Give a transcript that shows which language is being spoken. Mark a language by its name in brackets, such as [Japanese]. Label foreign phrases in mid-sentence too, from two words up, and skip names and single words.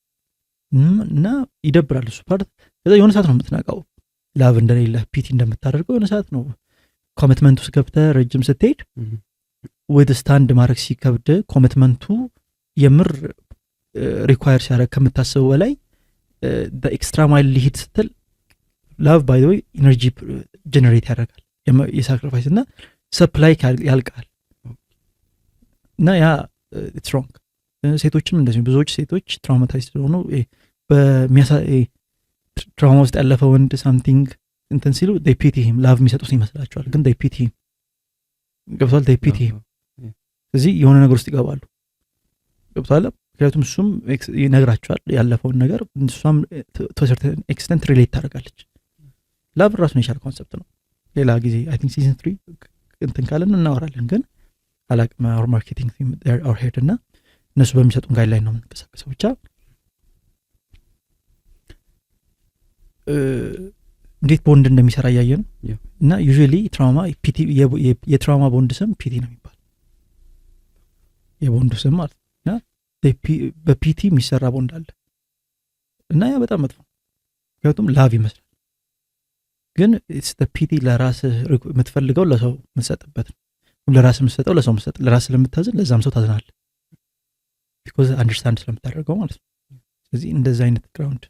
[Amharic] እና ይደብራል እሱ ፓርት ከዛ የሆነ ሰዓት ነው የምትናቃው ላቭ እንደሌለ ፒቲ እንደምታደርገው የሆነ ሰዓት ነው ኮሚትመንት ውስጥ ገብተህ ረጅም ስትሄድ ወደ ስታንድ ማድረግ ሲከብድ ኮሚትመንቱ የምር ሪኳየር ሲያደርግ ከምታስበው በላይ በኤክስትራ ማይል ሊሂድ ስትል ላቭ [English] by the way energy generate [Amharic] ያደርጋል የሳክሪፋይስ እና ሰፕላይ ያልቃል እና ያ [English] it's wrong [Amharic] ሴቶችም እንደዚህ ብዙዎች ሴቶች ትራውማታይዝድ ስለሆኑ ትራውማ ውስጥ ያለፈ ወንድ ሳምቲንግ እንትን ሲሉ [English] they pity [Amharic] him ላቭ የሚሰጡት ይመስላቸዋል ግን [English] they pity him [Amharic] ገብቷል [English] they pity him [Amharic] ስለዚህ የሆነ ነገር ውስጥ ይገባሉ ገብቷል ምክንያቱም እሱም ይነግራቸዋል ያለፈውን ነገር እሷም [English] to a certain extent relate [Amharic] ታደርጋለች ላቭ ራሱን የቻለ ኮንሰፕት ነው ሌላ ጊዜ [English] I think season 3 [Amharic] እንትን ካለን እናወራለን ግን አላቅም [English] our marketing team our head [Amharic] እና እነሱ በሚሰጡን ጋይድላይን ነው የምንቀሳቀሰው ብቻ እንዴት ቦንድ እንደሚሰራ ያየን እና ዩዥዋሊ ትራውማ ፒቲ የትራውማ ቦንድ ስም ፒቲ ነው የሚባል የቦንድ ስም ማለት እና በፒቲ የሚሰራ ቦንድ አለ እና ያ በጣም መጥፎ ምክንያቱም ላቭ ይመስላል ግን [English] it's the pity [Amharic] ለራስ የምትፈልገው ለሰው የምትሰጥበት ነው ለራስ የምትሰጠው ለሰው የምትሰጥ ለራስ ስለምታዝን ለዛም ሰው ታዝናል because አንደርስታንድ ስለምታደርገው ማለት ነው ስለዚህ እንደዛ አይነት ግራውንድ